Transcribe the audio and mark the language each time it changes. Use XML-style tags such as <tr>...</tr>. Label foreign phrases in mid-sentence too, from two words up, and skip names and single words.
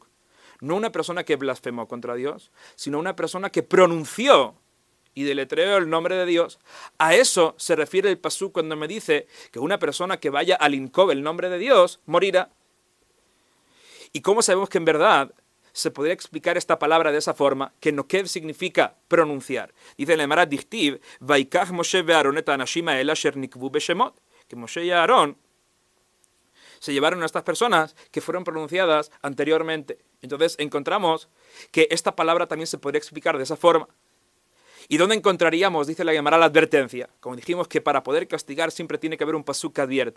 <es>No una persona que blasfemó contra Dios, sino una persona que pronunció y deletreó el nombre de Dios. A eso se refiere el pasuk cuando me dice que una persona que vaya al Inkov, el nombre de Dios, morirá. ¿Y cómo sabemos que en verdad se podría explicar esta palabra de esa forma? Que Nokev significa pronunciar. Dice la Gemara</es> <he>דכתיב ויקח משה ואהרן את האנשים האלה אשר נקבו בשמות.</he> <es>Que Moshe y Aarón se llevaron a estas personas que fueron pronunciadas anteriormente. Entonces encontramos que esta palabra también se podría explicar de esa forma. ¿Y dónde encontraríamos, dice la Gemara, la advertencia? Como dijimos que para poder castigar siempre tiene que haber un pasuk que advierte.</es>